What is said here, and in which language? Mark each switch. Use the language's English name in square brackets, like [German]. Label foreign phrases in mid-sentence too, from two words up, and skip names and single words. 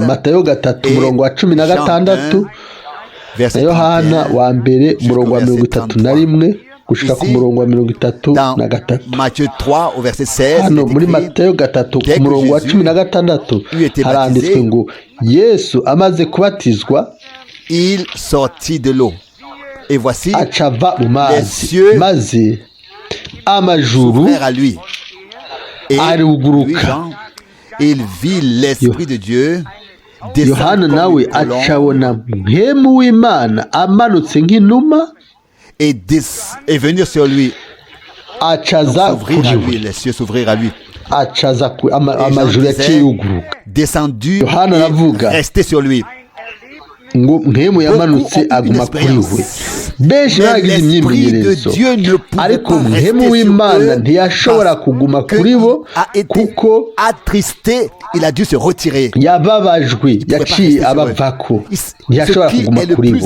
[Rundi] Matayo 3:16 na Yohana wa mbere umurongo wa 31 gushika ku murongo wa 33. Hano muri Matayo 3 ku murongo wa 16 haranditswe ngo Yesu amaze kubatizwa [French] il sortit de l'eau et voici [Rundi] acava mu mazi, maze amajuru aruguruka. [French] Il vit l'esprit de Dieu. [Rundi] Yohana nawe acabona mpwemu w'Imana amanutse nk'inuma [French] et venir sur lui. [Rundi] Acaza kuri we, [French] les cieux s'ouvrir à lui. [Rundi] Acaza amajuru yakiyuguruka. [French] Descendu, [Rundi] Yohana aravuga [French] resté sur lui. [Rundi] ngo mpwemu yamanutse aguma kuri we. Benshi bagize imyimenyerezo, ariko mpwemu w'Imana ntiyashobora kuguma kuri bo kuko yababajwe, yaciye abavako, ntiyashobora kuguma kuri bo.